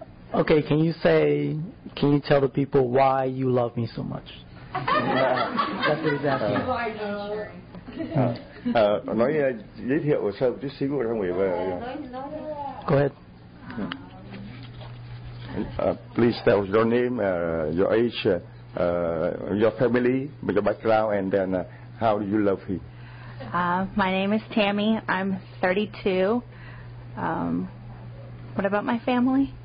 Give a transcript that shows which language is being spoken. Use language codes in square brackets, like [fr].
[en] Okay, can you tell the people why you love me so much? That's what he's asking. [vi] Nói giới thiệu sơ một chút xíu cho người về. [en] Go ahead. Please tell us your name, your age, your family, your background, and then how do you love him? My name is Tammy. I'm 32. What about my family?